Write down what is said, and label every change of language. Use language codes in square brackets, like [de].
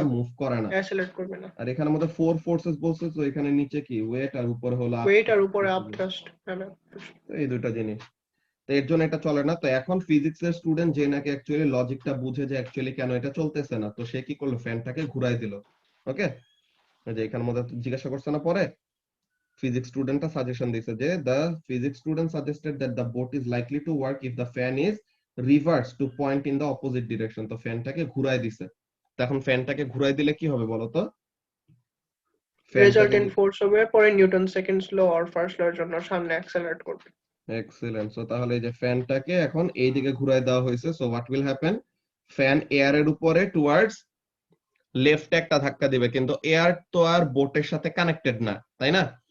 [bn] আর move করে না। অ্যাসেলারেট করবে না। আর এখানের মধ্যে ফোর ফোর্সেস বলছে, তো এখানে নিচে কি ওয়েট, আর উপরে হলো আপ। ওয়েট আর উপরে আপ থ্রাস্ট। হ্যাঁ ভাইয়া। তো এই দুইটা জিনিস, তো এর জন্য এটা চলে না। তো এখন ফিজিক্স এর স্টুডেন্ট যে নাকি অ্যাকচুয়ালি লজিকটা বুঝে যে অ্যাকচুয়ালি কেন এটা চলতেছে না, তো সে কি করলো? ফ্যানটাকে ঘুরাই দিল। ওকে, যে এখানের মধ্যে জিজ্ঞাসা করছে না পরে, [en] physics student suggestion [bn] দিছে যে [en] the physics student suggested that the boat is likely to work if the fan is reversed to point in the opposite direction। [bn] তো ফ্যানটাকে ঘুরাই দিছে, তো এখন ফ্যানটাকে ঘুরাই দিলে কি হবে বলতো? ফ্যানটা রেজাল্টেন্ট যদি, ফোর্স হবে, পরে নিউটন সেকেন্ডস ল আর ফার্স্ট ল এর জন্য সামনে অ্যাক্সেলারেট করবে। এক্সেলেন্ট। সো তাহলে এই যে ফ্যানটাকে এখন এই দিকে ঘুরাই দেওয়া হয়েছে, [en] So what will happen? [bn] Fan এয়ারের উপরে টুয়ার্ডস লেফট একটা ধাক্কা দিবে, কিন্তু এয়ার তো আর বোটের সাথে কানেক্টেড না, তাই না?